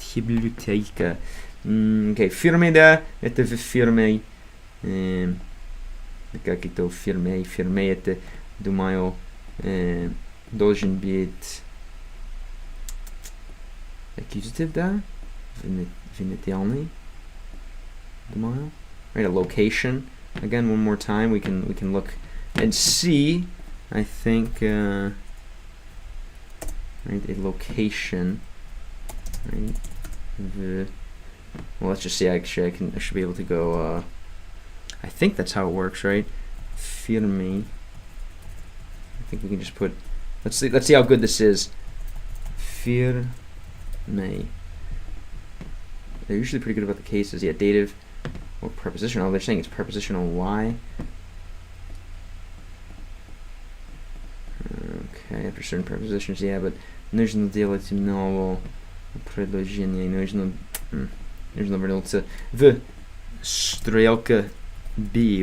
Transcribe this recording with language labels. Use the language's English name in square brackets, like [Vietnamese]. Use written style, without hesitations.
[Russian] Библиотека. Окей, фирме, да. Это в фирме. Как это в фирме? Фирме это, думаю, должен быть accusative, да? Винительный, думаю. [English] Right, a location. Again, one more time, we can look and see. I think right, a location. Right. Well, let's just see. Actually, I should be able to go. I think that's how it works, right? Firme. I think we can just put. Let's see how good this is. Firme. They're usually pretty good about the cases. Yeah, dative or prepositional. They're saying it's prepositional. Why? Okay, after certain prepositions, yeah, but [Russian] нужно делать много предложений. Нужно вернуться в стрелка B.